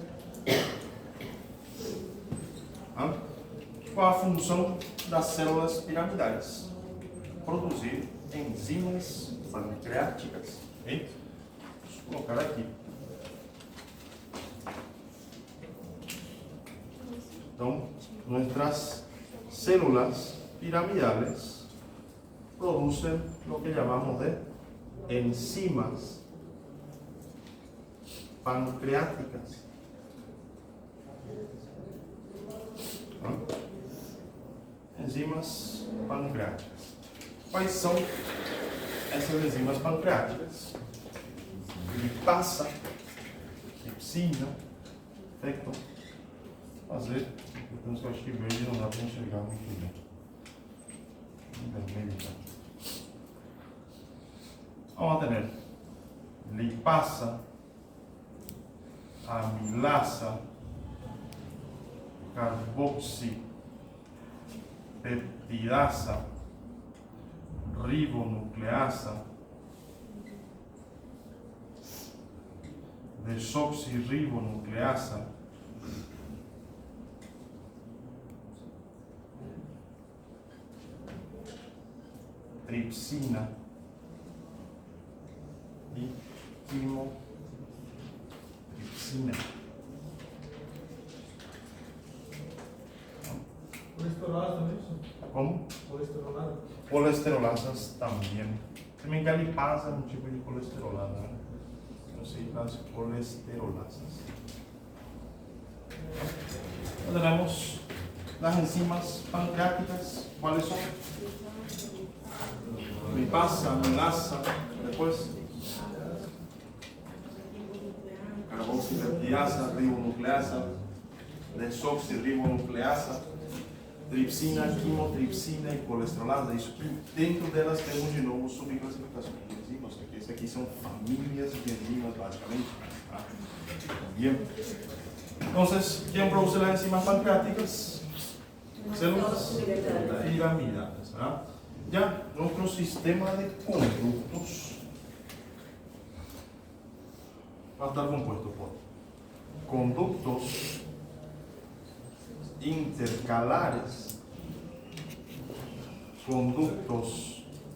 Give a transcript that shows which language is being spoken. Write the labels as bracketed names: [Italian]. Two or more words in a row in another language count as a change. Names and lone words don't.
[Portuguese] Qual a função das células piramidais? Produzir enzimas pancreáticas. Okay? Vou colocar aqui. Então, [Spanish] nuestras células piramidales producen lo que llamamos de enzimas pancreáticas. Enzimas pancreáticas. [Portuguese] Quais são essas enzimas pancreáticas? [Spanish] Lipasa, tripsina, pecto. [Portuguese] Fazer, porque eu acho que verde não dá para enxergar muito bem. Vermelho, então. [Spanish] Vamos a tener lipasa, amilasa, carboxipeptidasa, ribonucleasa, desoxirribonucleasa, tripsina e quimotripsina. [Portuguese] Colesterolase também? Como? Colesterolase? Colesterolasas também. Também galipasa é um tipo de colesterolasa, né? Eu sei das colesterolasas. [Spanish] Tenemos las enzimas pancreáticas. ¿Cuáles son? Lipasa, amilasa, después carboxipeptidasa, ribonucleasa, desoxirribonucleasa, tripsina, quimotripsina e colesterolasa. [Portuguese] Isso que dentro delas temos de novo subclassificações de enzimas. Esse aqui são famílias de enzimas, basicamente. [Spanish] Bien. Entonces, ¿quién produce las enzimas pancreáticas? Células piramidales. ¿Verdad? Ya, nuestro sistema de conductos va a estar compuesto por conductos intercalares, conductos